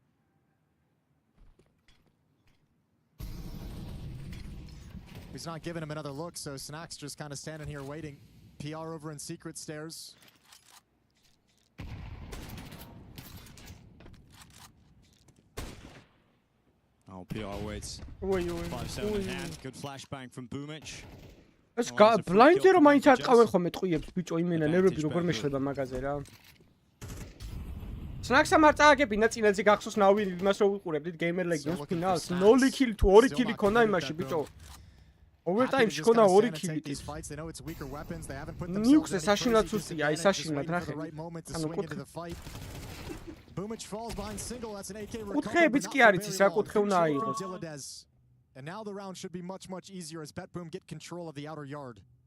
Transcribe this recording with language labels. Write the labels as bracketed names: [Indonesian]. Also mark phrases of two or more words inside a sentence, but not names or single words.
[English] He's not giving him another look, so Snacks just kind of standing here waiting. PR over in Secret Stairs. Oh, PR waits. 5-7 in hand. Good flashbang from Boomich. [Georgian] ეს ბლაინდი რომ მაინც არ ყავენ ხოლმე ტყუებს ბიჭო იმენა ნერვები როგორ მეშლება მაგაზე რა. Snacks-ამ არ წააგებინა წინაზე გახსოვს ნავი იმას რო ვიყურებდით Gamer Legion-ს ფინალს 0 kill თუ 2 kill ქონდა იმაში ბიჭო. Overtime-ში ქონდა 2 kill-ი. ნიუქსზე საშინლად უსწია, აი საშინლად ნახე. ანუ [English] Boomich falls behind single. That's an AK recovery. [Georgian] კუთხეებიც კი არის ის რა კუთხე უნდა აიღოს. [English] And now the round should be much easier as Bet Boom get control of the outer yard.